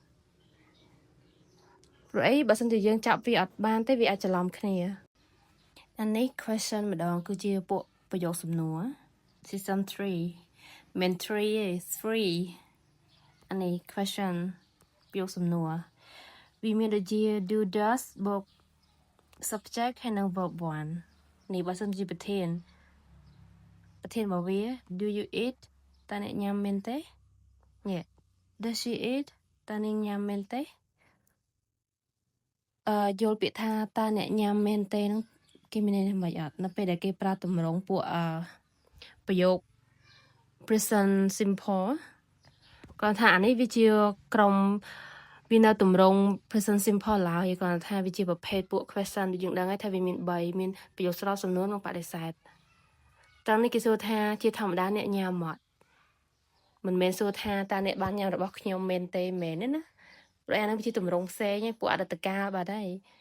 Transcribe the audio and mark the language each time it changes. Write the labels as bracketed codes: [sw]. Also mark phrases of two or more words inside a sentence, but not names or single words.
[km] ព្រោះអីបើសិនជាយើងចាប់វាអត់បានទេវាអាចច្រឡំគ្នាអានេះ question ម្ដ ងគឺជាពួកប្រយោគសំណួរ [en] season 3 main 3 [km] 3អានេះ question ប្រយោគសំណួរវាមានដូចជា [en] do does [km] បូក subject ហើយនិង verb 1នេះបើសិនជាប្រធានរបស់វា [en] do you eat [km] តើអ្នកញ៉ាំមែនទេ [en] Yeah does she eat [km] តើនាងញ៉ាំមែនទេ យល់ពាក្យថាតើអ្នកញ៉ាំមែនទេហ្នឹងគេមានន័យមិនអត់នៅពេលដែលគេប្រើតម្រងពួកប្រយោគ present simple គាត់ថាអានេះវាជាក្រុមវានៅតម្រង [en] present simple [km] ឡើយគាត់ថាវាជាប្រភេទពួក question ដូចយើងដឹងហើយថាវាមាន3មានប្រយោគស្រោចសំណួរនិងបដិសេធតាមនេះគេសួរថាជាធម្មតាអ្នកញ៉ាំអត់មិនមែនសួរថាតើអ្នកបានញ៉ាំរបស់ខ្ញុំមែនទេមែនទេណាព្រោះអាហ្នឹងវាជាតម្រងផ្សេងឯងពួកអតីតកាលបាត់ហើយ